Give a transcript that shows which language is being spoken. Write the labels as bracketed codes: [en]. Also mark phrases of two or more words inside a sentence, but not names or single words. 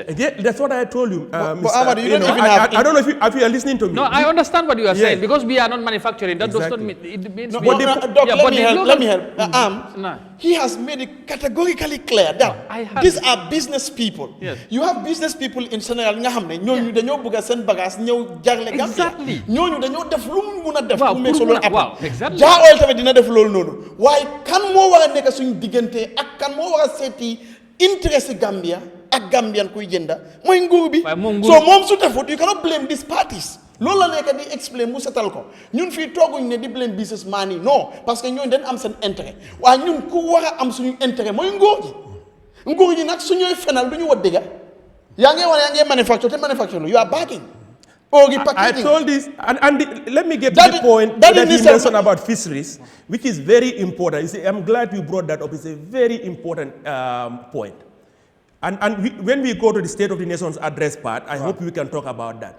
[en] Again, that's what I told you, Mr. Ahmad, you don't even have... I don't know if you are listening to me. No, I understand what you are saying, because we are not manufacturing. That does not mean... It means let me help. He has made it categorically clear that these are business people. Yes. You have business people in Senegal [wo] nga xamne ñoñu dañoo bëgg sen bagage ñew jarlé Gambia. [en] Exactly. [wo] ñoñu dañoo def lu mu mëna def pour solo [en] wow, exactly. [wo] Oil tamit dina def lool nonu. Waye kan mo wara nek suñu digënté ak kan mo wara séti interest Gambia ak Gambian kuy jënda mooy nguur bi. So moom su defut [en] you cannot blame these parties. [wo] loolu la nekk di explain mu setal ko ñun fii tooguñ ne di blame businessman yi non [fr] parce que [wo] ñooñu dañ am seen intérêt waaye ñun ku war a am suñu intérêt mooy nguur gi nag su ñooy fenal du ñu wat dëgga yaa ngi manufacture te [en] manufacture you are backing. I told this, and let me get to the point that you mentioned about fisheries, which is very important. You see, I'm glad you brought that up. It's a very important point. And when we go to the State of the Nation's address part, I hope we can talk about that.